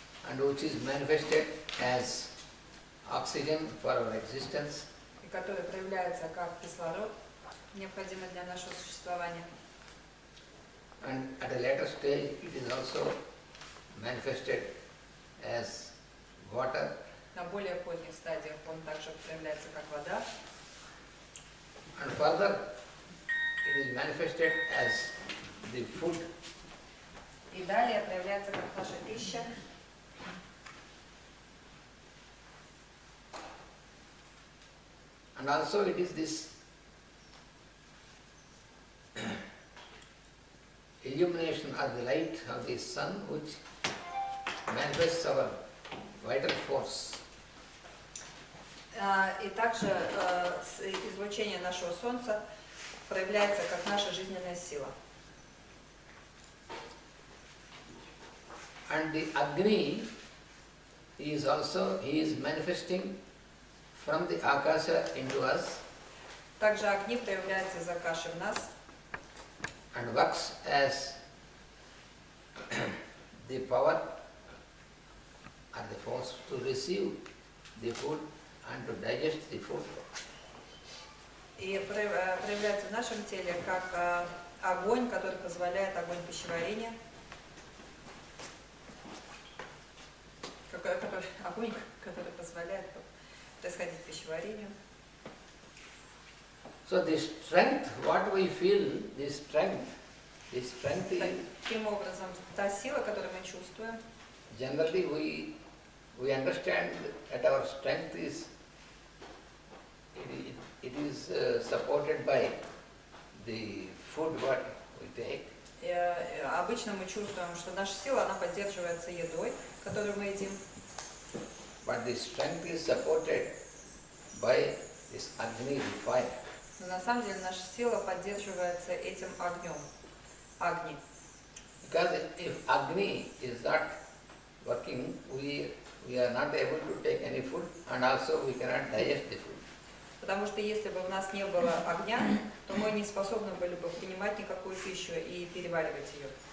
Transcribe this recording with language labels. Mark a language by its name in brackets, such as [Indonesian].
[English] And which is manifested as oxygen for our existence. [Russian] И который проявляется как кислород, необходимый для нашего существования. [English] And at a later stage it is also manifested as water. [Russian] На более поздних стадиях он также проявляется как вода. [English] And further it is manifested as the food. [Russian] И далее проявляется как наша пища. [English] And also it is this illumination or the light of the sun which manifests our vital force. [Russian] И также излучение нашего Солнца проявляется как наша жизненная сила. [English] And the Agni is also, he is manifesting from the Akasha into us. [Russian] Также огни проявляются из Акаши в нас. [English] And works as the power or the force to receive the food and to digest the food. [Russian] И проявляется в нашем теле как огонь, который позволяет, огонь пищеварения, огонь, который позволяет происходить пищеварению. [English] So the strength, what we feel, the strength is [Russian] Таким образом, та сила, которую мы чувствуем, [English] generally we understand that our strength is it is supported by the food what we take. [Russian] Обычно мы чувствуем, что наша сила, она поддерживается едой, которую мы едим. [English] But the strength is supported by this Agni, the fire. [Russian] Но на самом деле наша сила поддерживается этим огнем, Агни. [English] Because if Agni is not working, we are not able to take any food and also we cannot digest the food. [Russian] Потому что если бы у нас не было огня, то мы не способны были бы принимать никакую пищу и переваривать ее.